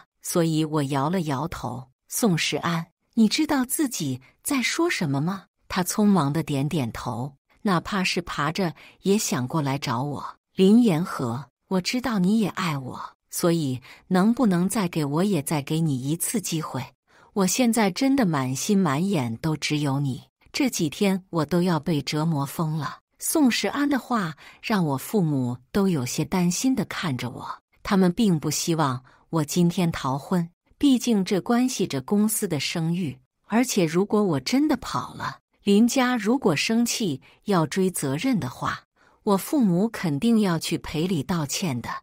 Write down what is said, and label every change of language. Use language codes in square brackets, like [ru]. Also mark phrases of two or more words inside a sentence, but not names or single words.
[zh] 所以我搖了搖頭。宋世安，你知道自己在說什麼嗎？他匆忙地點點頭，哪怕是爬着也想過來找我。林言和，我知道你也愛我，所以能不能再給我也再給你一次機會？我現在真的滿心滿眼都只有你，這幾天我都要被折磨瘋了。宋世安的話讓我父母都有些擔心地看着我，他們並不希望我今天逃婚，畢竟這關係着公司的聲譽，而且如果我真的跑了，林家如果生氣要追責任的話，我父母肯定要去賠禮道歉的。